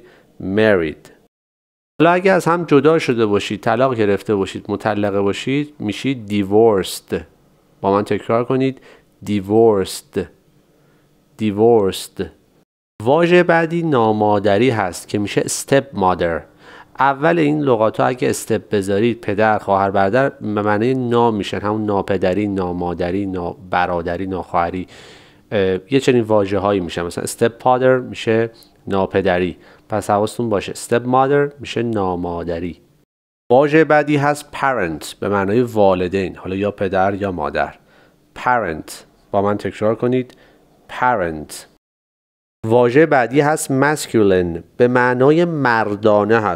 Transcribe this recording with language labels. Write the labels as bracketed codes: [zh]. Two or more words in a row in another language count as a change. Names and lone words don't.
[fa] married. حالا اگر از هم جدا شده باشید، طلاق گرفته باشید، مطلقه باشید، میشید divorced. با من تکرار کنید. divorced. divorced. واژه بعدی نامادری هست که میشه [en] step mother. [fa] اول این لغات ها اگه استپ بذارید پدر، خواهر، برادر به معنی نام میشن، همون ناپدری، نامادری، برادری، ناخواهری، یه چنین واژه هایی میشن. مثلا [en] step father [fa] میشه ناپدری، پس حواستون باشه [en] step mother [fa] میشه نامادری. واژه بعدی هست parent به معنای والدین، حالا یا پدر یا مادر. parent. با من تکرار کنید. parent. واژه بعدی هست masculine به معنای مردانه هست.